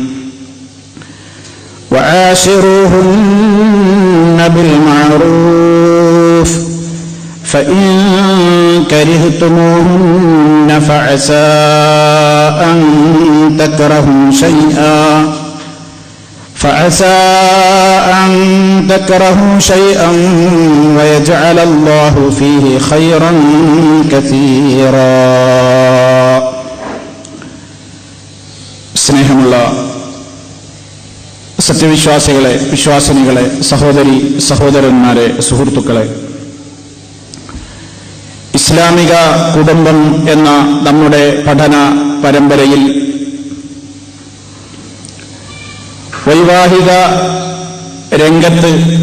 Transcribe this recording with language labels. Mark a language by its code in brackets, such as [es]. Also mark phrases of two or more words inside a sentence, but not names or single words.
[ar] وعاشروهن بالمعروف فإن كرهتموهن فعسى أن تكرهوا شيئا ويجعل الله فيه خيرا كثيرا. [ml] സ്നേഹമുള്ള സത്യവിശ്വാസികളെ, വിശ്വാസിനികളെ, സഹോദരി സഹോദരന്മാരെ, സുഹൃത്തുക്കളെ, ഇസ്ലാമിക കുടുംബം എന്ന നമ്മുടെ പഠന പരമ്പരയിൽ വൈവാഹിക രംഗത്ത്